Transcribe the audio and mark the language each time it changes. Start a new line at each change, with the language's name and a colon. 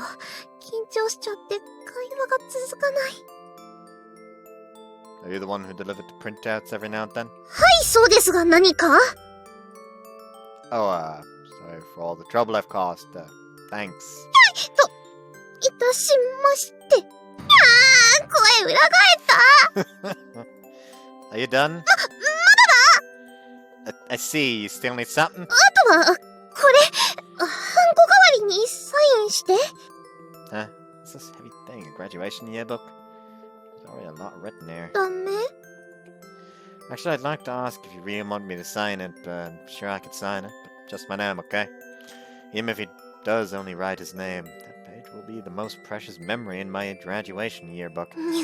Japanese: 緊張しちゃって会話が続かない。
English: Are you the one who delivered the printouts every now and then?
Japanese: はい、そうですが何か？
English: Oh, sorry for all the trouble I've caused. Thanks.
Japanese: いたしまして。声裏返った。
English: Are you done?
Japanese: まだだ。
English: I see, you still need something?
Japanese: あとは、これ、ハンコ代わりにサインして。
English: Huh? What's this heavy thing? A graduation yearbook? There's already a lot written there.
Japanese: ダメ？
English: Actually, I'd like to ask if you really want me to sign it, but I'm sure I could sign it. But just my name, okay? Even if he does only write his name, that page will be the most precious memory in my graduation yearbook.